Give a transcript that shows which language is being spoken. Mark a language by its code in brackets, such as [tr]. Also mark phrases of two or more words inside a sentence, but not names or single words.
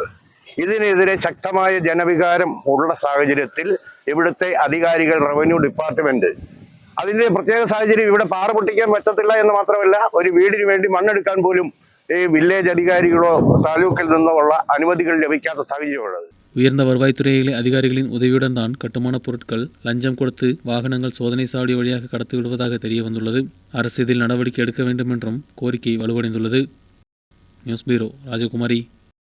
[ml] ഇതിനെതിരെ ശക്തമായ ജനവികാരം ഉള്ള സാഹചര്യത്തിൽ ഇവിടുത്തെ അധികാരികൾ, റവന്യൂ ഡിപ്പാർട്ട്മെന്റ് അതിന്റെ പ്രത്യേക സാഹചര്യം ഇവിടെ പാറ പൊട്ടിക്കാൻ പറ്റത്തില്ല എന്ന് മാത്രമല്ല, ഒരു വീടിന് വേണ്ടി മണ്ണെടുക്കാൻ പോലും ഈ വില്ലേജ് അധികാരികളോ താലൂക്കിൽ നിന്നോ ഉള്ള അനുമതികൾ ലഭിക്കാത്ത സാഹചര്യമുള്ളത്. [ta] உயர்ந்த வருவாய்த்துறை அதிகாரிகளின் உதவியுடன் தான் கட்டுமான பொருட்கள் லஞ்சம் கொடுத்து வாகனங்கள் சோதனை சாவடி வழியாக கடத்தி விடுவதாக தெரிய வந்துள்ளது. அரசு இதில் நடவடிக்கை எடுக்க வேண்டும் என்றும் கோரிக்கை வலுவடைந்துள்ளது. [en] news bureau, [ta] ராஜகுமாரி.